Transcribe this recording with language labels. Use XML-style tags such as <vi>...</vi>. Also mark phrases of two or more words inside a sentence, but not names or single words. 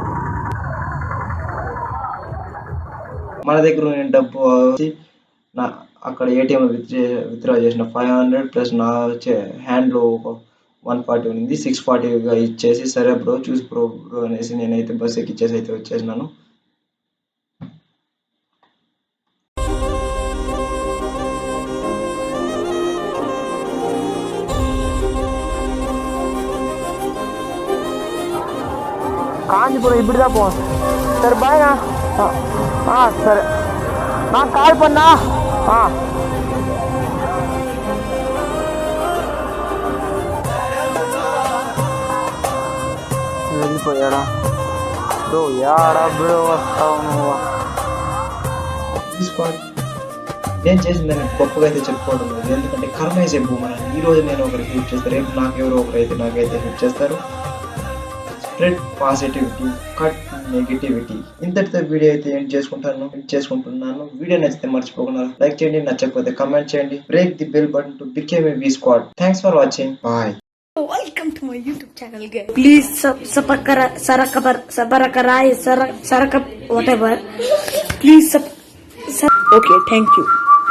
<te>మన దగ్గర ఉన్న డబ్బు వచ్చి అక్కడ</te> <en>ATM withdraw</en> <te>చేసిన 500 ప్లస్ నా హ్యాండ్లో ఒక 140 ఉంది. 640గా ఇచ్చేసి సరే బ్రో చూసి బ్రో అనేసి నేనైతే బస్ ఎక్కిచ్చేసి అయితే వచ్చేసినాను.</te> <ta>காஞ்சிபுரம் இப்படி தான் போவோம். சரி பாய்ண்ணா. சரி நான் கால் பண்ணா.</ta> <te>వెళ్ళిపోయాడా బ్రో? యాడా బ్రో వస్తావు నువ్వు? నేను చేసిందని గొప్పగా అయితే చెప్పుకోవడం లేదు, ఎందుకంటే కర్మ వేసే భూమని. ఈరోజు నేను ఒకరికి హెల్ప్ చేస్తారు, రేపు నాకెవరో ఒకరైతే నాకైతే హెల్ప్ చేస్తారు.</te> <en>Spread positivity, cut negativity.</en> <te>ఇంతటితో వీడియో అయితే ఎండ్ చేసుకుంటున్నాను. వీడియో నచ్చితే మర్చిపోకుండా లైక్ చేయండి, నచ్చకపోతే కమెంట్ చేయండి.</te> <en>Break the bell button to became a V squad. Thanks for watching. Bye. Welcome to my YouTube channel, guys. Please whatever. Please okay, thank you.</en>